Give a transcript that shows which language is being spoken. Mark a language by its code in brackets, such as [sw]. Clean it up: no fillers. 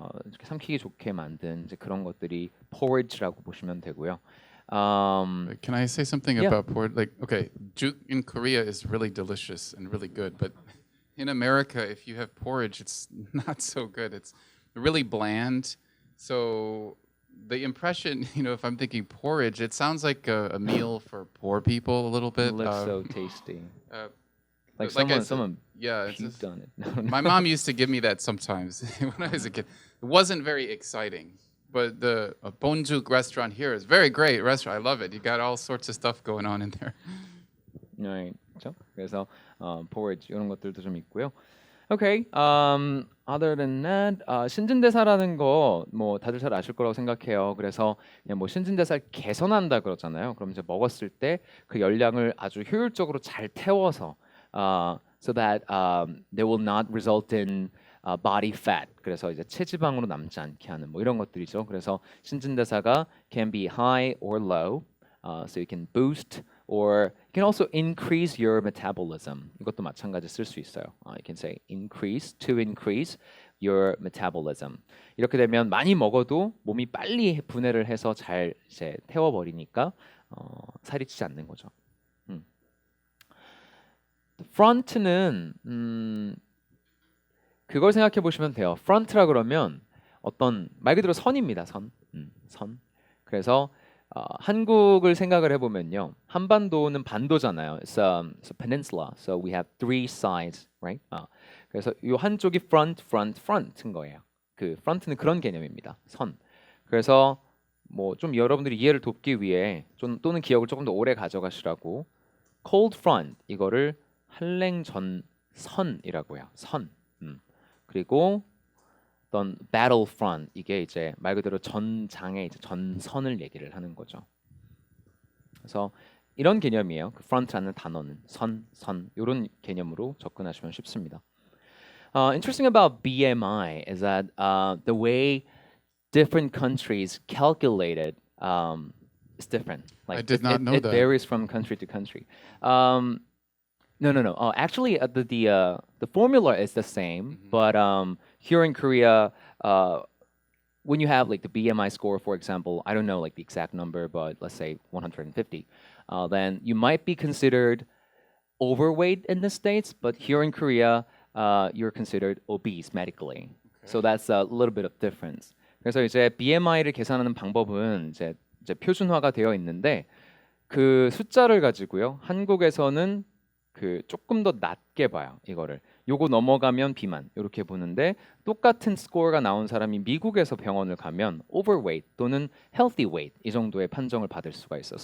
[ko] 이렇게 삼키기 좋게 만든 이제 그런 것들이 porridge라고 보시면 되고요. [en] Can I say something Yeah. about porridge? Like, okay, juk in Korea is really delicious and really good, but in America, if you have porridge, it's not so good. It's really bland. So the impression, you know, if I'm thinking porridge, it sounds like a meal for poor people a little It bit. looks so tasty. Like like I someone said, yeah, it's puked just- on it. my mom used to give me that sometimes when I was a kid. It wasn't very exciting, but the Bonjuk restaurant here is very great restaurant. I love it. You got all sorts of stuff going on in there. [ko] 네, 그렇죠? 그래서 porridge 이런 것들도 좀 있고요. [en] Okay. Other than that, [ko] 신진대사라는 거 뭐 다들 잘 아실 거라고 생각해요. 그래서 그냥 뭐 신진대사를 개선한다 그러잖아요. 그럼 이제 먹었을 때 그 열량을 아주 효율적으로 잘 태워서 [en] so that they will not result in body fat. [ko] 그래서 이제 체지방으로 남지 않게 하는 뭐 이런 것들이죠. 그래서 신진대사가 [en] can be high or low. So you can boost or you can also increase your metabolism. [ko] 이것도 마찬가지 쓸 수 있어요. [en] You can say increase your metabolism. [ko] 이렇게 되면 많이 먹어도 몸이 빨리 분해를 해서 잘 이제 태워버리니까 살이 찌지 않는 거죠. front는 그걸 생각해 보시면 돼요. front라 그러면 어떤 말 그대로 선입니다. 선. 그래서 한국을 생각을 해보면요. 한반도는 반도잖아요. [en] It's a peninsula. So we have three sides, right? [ko] 그래서 이 한쪽이 front인 거예요. 그 front는 그런 개념입니다. 선. 그래서 뭐 좀 여러분들이 이해를 돕기 위해 또는 기억을 조금 더 오래 가져가시라고 cold front 이거를 한랭전선이라고 해요. 선. 그리고 어떤 battlefront 이게 이제 말 그대로 전장의 이제 전선을 얘기를 하는 거죠. 그래서 이런 개념이에요. 그 front라는 단어는 선 이런 개념으로 접근하시면 쉽습니다. [en] Interesting about BMI is that the way different countries calculate it is different. Like I did not know it that. varies from country to country. No. Actually, the formula is the same, but here in Korea, when you have like the BMI score, for example, I don't know like the exact number, but let's say 150, then you might be considered overweight in the States, but here in Korea, you're considered obese medically. So that's a little bit of difference. [ko] 그래서 이제 BMI를 계산하는 방법은 이제 표준화가 되어 있는데 그 숫자를 가지고요. 한국에서는 그 조금 더 낮게 봐요. 이거를. 요거 넘어가면 비만 이렇게 보는데 똑같은 스코어가 나온 사람이 미국에서 병원을 가면 overweight 또는 healthy weight 이 정도의 판정을 받을 수가 있어.